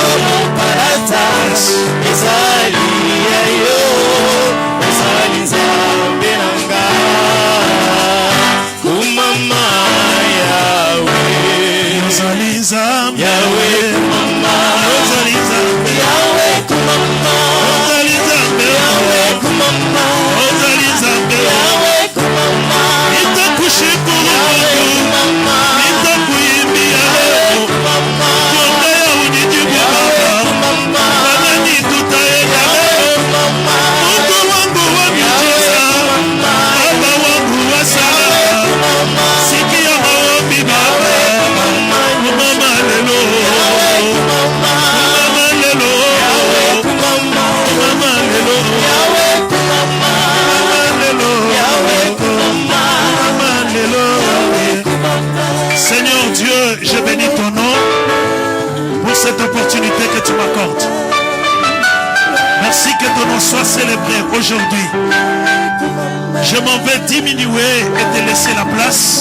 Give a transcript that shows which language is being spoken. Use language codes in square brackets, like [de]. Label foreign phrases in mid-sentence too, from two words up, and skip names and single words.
[ln] Malata, Salia yo, Sali Nzambe na ngai, kumama Yahweh, Ozali Nzambe. Yahweh kumama, Ozali Nzambe. Yahweh kumama, Ozali Nzambe. Yahweh kumama, Ozali Nzambe. Yahweh kumama, [sw] Nitakushukuru Yahweh Mungu. kumama, Nitakuimbia Yahweh leo. kumama, Tuombe ya unijibu Yahweh Baba. kumama, Wanani tutaenda Yahweh leo. kumama, Mungu wangu wa miujiza. Baba wangu wa sala. Sikia maombi Baba. Kumama lelo. Kumama lelo. Kumama lelo. Kumama lelo. Kumama lelo. [fr] Seigneur Dieu, je bénis ton nom pour cette opportunité que tu m'accordes. Merci que ton nom soit célébré aujourd'hui. Je m'en vais diminuer et te laisser la place.